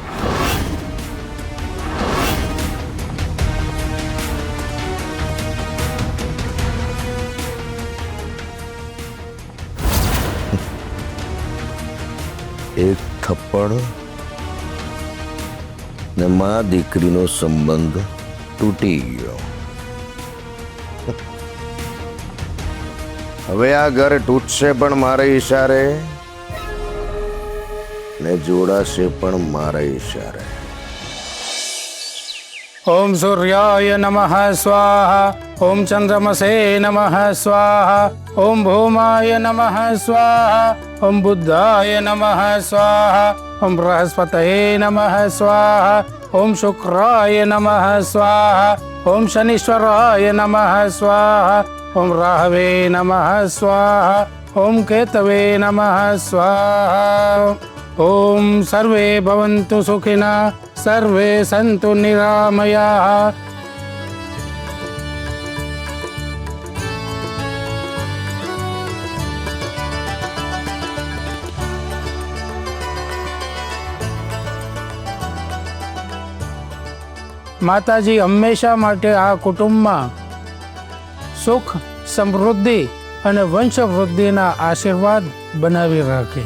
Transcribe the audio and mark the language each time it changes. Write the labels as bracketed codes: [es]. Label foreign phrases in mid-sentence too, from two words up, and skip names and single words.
[gu] એક થપ્પડ ને માં દીકરીનો સંબંધ તૂટી ગયો. હવે આ ઘર તૂટશે પણ મારા ઈશારે ને જોડાશે પણ મારા ઈશારે. [sa] ओम सूर्याय नमः स्वाहा, ओम चंद्रमसे नमः स्वाहा, ओम भूमाय नमः स्वाहा, ओम बुद्धाय नमः स्वाहा, ओम बृहस्पतये नमः स्वाहा, ओम शुक्राय नमः स्वाहा, ओम शनीश्वराय नमः स्वाहा, ओम राहवे नमः स्वाहा, ओम केतवे नमः स्वाहा. ओम सर्वे भवन्तु सुखिनः, सर्वे सन्तु निरामयाः. [gu] માતાજી હંમેશા માટે આ કુટુંબમાં સુખ, સમૃદ્ધિ અને વંશવૃદ્ધિના આશીર્વાદ બનાવી રાખે.